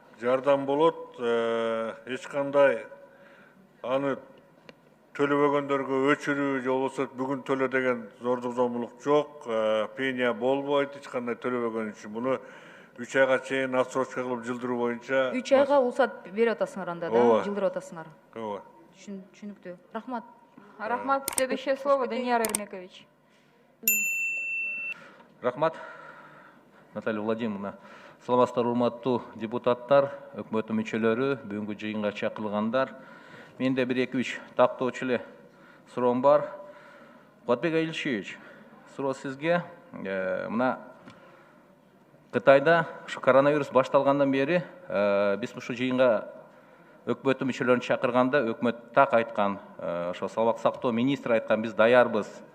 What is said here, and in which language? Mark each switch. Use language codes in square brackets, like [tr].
[ky] Жардам болот, эч кандай аны төлөбөгөндөргө өчүрүү же болбосо бүгүн төлө деген зордук зомбулук жок. Пения болбойт эч кандай төлөбөгөн үчүн. Буну 3 айга чейин отсрочка кылып жылдыруу боюнча 3 айга уруксат берип атасыңар анда да, жылдырып атасыңар. Ооба. Түшүнүктүү. Рахмат. Рахмат. [ru] Следующее слово Данияр Эрмекович. [ky] Рахмат, Наталья Владимировна. Саламатсыздар, урматтуу депутаттар, өкмөттүн мүчөлөрү, бүгүнкү жыйынга чакырылгандар. Менде 1-2-3 тактоочу эле суроом бар. Кубатбек Айлчевич, суроо сизге. Мына Кытайда ушу коронавирус башталгандан бери биз ушу жыйынга өкмөттүн мүчөлөрүн чакырганда өкмөт так айткан, ошо саламаттык сактоо министри айткан, биз даярбыз.